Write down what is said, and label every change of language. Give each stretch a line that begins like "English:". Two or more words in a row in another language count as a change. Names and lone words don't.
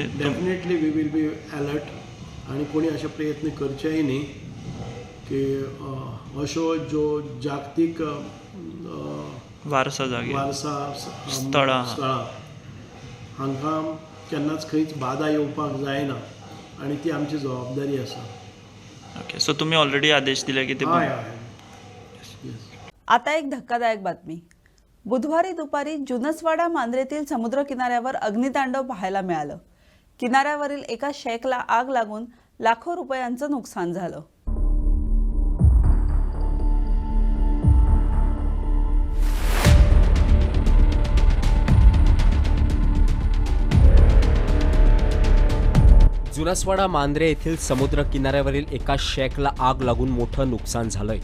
English: definitely we will be alert
Konkani: आनी कोणी अशे प्रयत्न करचेय न्ही की अश्यो ज्यो जागतीक वारसा जागे वारसा स्थळां हांकां केन्नाच खंयच बाधा येवपाक जायना आनी ती आमची जबाबदारी आसा. ओके. सो तुमी ऑलरेडी आदेश दिले की ते हय हय येस.
Marathi: आता एक धक्कादायक बातमी. बुधवारी दुपारी जुनसवाडा मांजरेतील समुद्र किनाऱ्यावर अग्नितांडव पाहायला मिळालं. किनाऱ्यावरील एका शेकला आग लागून लाखो रुपयांचं नुकसान झालं. जुनसवाडा मांद्रे येथील समुद्र किनाऱ्यावरील एका शेकला आग लागून मोठं नुकसान झालंय.